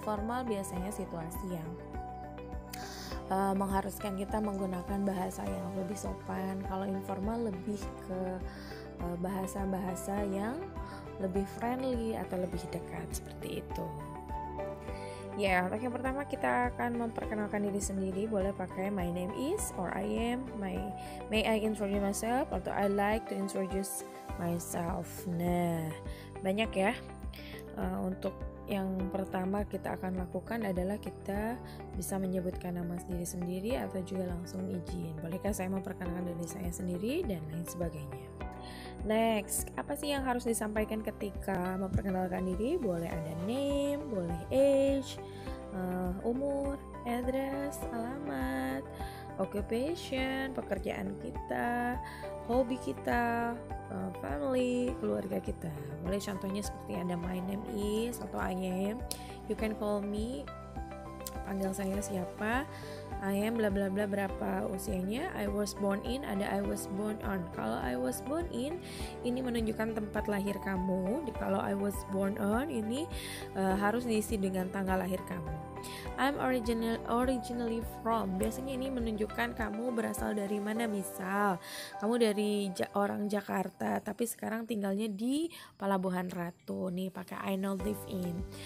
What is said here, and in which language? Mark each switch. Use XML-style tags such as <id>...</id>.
<id>Formal biasanya situasi yang mengharuskan kita menggunakan bahasa yang lebih sopan. Kalau informal lebih ke bahasa-bahasa yang lebih friendly atau lebih dekat, seperti itu. Ya, untuk yang pertama kita akan memperkenalkan diri sendiri. Boleh pakai</id> <en>my name is or I am, may I introduce myself, atau I like to introduce myself.</en> <id>Nah, banyak ya. Untuk yang pertama kita akan lakukan adalah kita bisa menyebutkan nama diri sendiri atau juga langsung izin. Bolehkah saya memperkenalkan diri saya sendiri dan lain sebagainya. Next, apa sih yang harus disampaikan ketika memperkenalkan diri? Boleh ada name, boleh age, umur, address, alamat, occupation, pekerjaan kita, hobi kita, family, keluarga kita. Boleh contohnya seperti ada</id> <en>my name is atau I am, you can call me,</en> <id>panggil saya siapa,</id> <en>I am bla bla bla,</en> <id>berapa usianya,</id> <en>I was born in, ada I was born on.</en> <id>Kalau</id> <en>I was born in,</en> <id>ini menunjukkan tempat lahir kamu. Kalau</id> <en>I was born on,</en> <id>ini harus diisi dengan tanggal lahir kamu.</id> <en>I'm originally from,</en> <id>biasanya ini menunjukkan kamu berasal dari mana. Misal kamu dari orang Jakarta tapi sekarang tinggalnya di Palabuhan Ratu, nih pakai</id> <en>I now live in.</en>